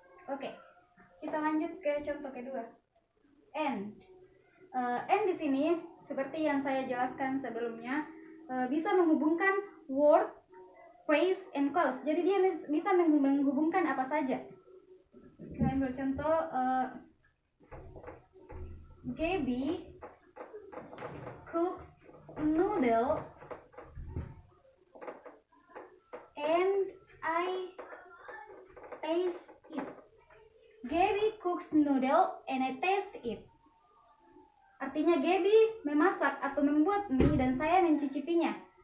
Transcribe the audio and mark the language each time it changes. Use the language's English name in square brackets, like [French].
[Indonesian] Oke, kita lanjut ke contoh kedua. And. And di sini seperti yang saya jelaskan sebelumnya bisa menghubungkan word, phrase, and clause. Jadi dia bisa menghubungkan apa saja. Kita ambil contoh [English] Gaby cooks noodle and I taste it. Gaby cooks noodle and I taste it. [Indonesian] Artinya Gaby memasak atau membuat mie dan saya mencicipinya.